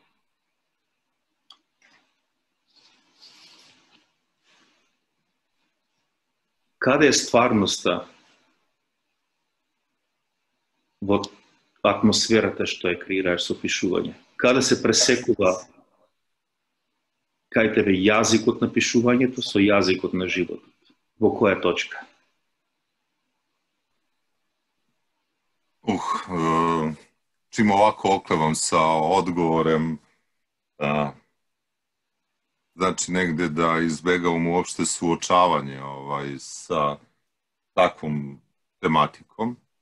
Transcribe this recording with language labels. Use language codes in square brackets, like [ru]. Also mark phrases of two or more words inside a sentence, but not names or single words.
[mk] Каде е стварноста во атмосферата што ја креираш со пишување? Каде се пресекува кај тебе јазикот на пишувањето со јазикот на животот? Во која точка? [sr] Čim ovako oklevam sa odgovorem, znači negde da izbegavam uopšte suočavanje sa takvom tematikom,